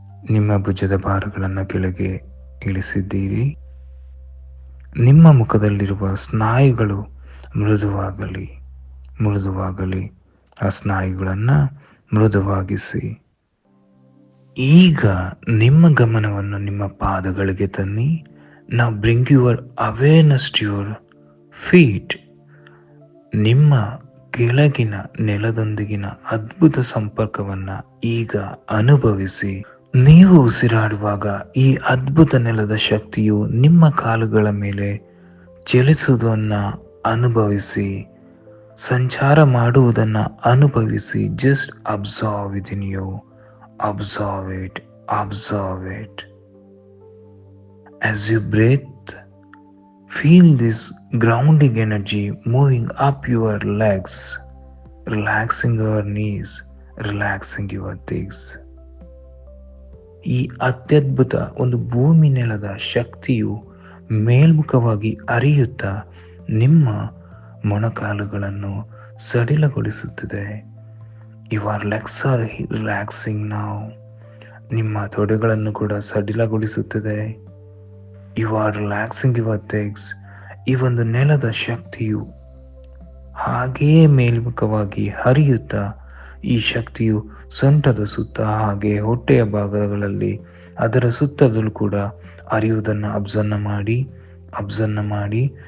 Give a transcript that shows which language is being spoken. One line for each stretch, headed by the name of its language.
Kannada: ನಿಮ್ಮ ಭುಜದ ಭಾರಗಳನ್ನು ಕೆಳಗೆ ಇಳಿಸಿದ್ದೀರಿ. ನಿಮ್ಮ ಮುಖದಲ್ಲಿರುವ ಸ್ನಾಯುಗಳು ಮೃದುವಾಗಲಿ, ಮೃದುವಾಗಲಿ. ಆ ಸ್ನಾಯುಗಳನ್ನು ಮೃದುವಾಗಿಸಿ. ಈಗ ನಿಮ್ಮ ಗಮನವನ್ನು ನಿಮ್ಮ ಪಾದಗಳಿಗೆ ತನ್ನಿ.
English: Now bring your awareness to your feet.
Kannada: ನಿಮ್ಮ ಕೆಳಗಿನ ನೆಲದೊಂದಿಗಿನ ಅದ್ಭುತ ಸಂಪರ್ಕವನ್ನು ಈಗ ಅನುಭವಿಸಿ. ನೀವು ಉಸಿರಾಡುವಾಗ ಈ ಅದ್ಭುತ ನೆಲದ ಶಕ್ತಿಯು ನಿಮ್ಮ ಕಾಲುಗಳ ಮೇಲೆ ಚಲಿಸುವುದನ್ನು ಅನುಭವಿಸಿ, ಸಂಚಾರ ಮಾಡುವುದನ್ನು ಅನುಭವಿಸಿ.
English: Just observe within you. Observe it, observe it. As you breathe, feel this grounding energy moving up your legs, relaxing your knees, relaxing your thighs.
Kannada: ಈ ಅತ್ಯದ್ಭುತ ಒಂದು ಭೂಮಿ ನೆಲದ ಶಕ್ತಿಯು ಮೇಲ್ಮುಖವಾಗಿ ಹರಿಯುತ್ತಾ ನಿಮ್ಮ ಮೊಣಕಾಲುಗಳನ್ನು ಸಡಿಲಗೊಳಿಸುತ್ತದೆ.
English: Your legs are relaxing now.
Kannada: ನಿಮ್ಮ ತೊಡೆಗಳನ್ನು ಕೂಡ ಸಡಿಲಗೊಳಿಸುತ್ತದೆ.
English: You are relaxing your thighs.
Kannada: ಈ ಒಂದು ನೆಲದ ಶಕ್ತಿಯು ಹಾಗೆಯೇ ಮೇಲ್ಮುಖವಾಗಿ ಹರಿಯುತ್ತಾ ಈ ಶಕ್ತಿಯು ಸೊಂಟದ ಸುತ್ತ ಹಾಗೆ ಹೊಟ್ಟೆಯ ಭಾಗಗಳಲ್ಲಿ ಅದರ ಸುತ್ತಲೂ ಕೂಡ ಹರಿಯುವುದನ್ನು ಅಬ್ಸರ್ವ್ ಮಾಡಿ.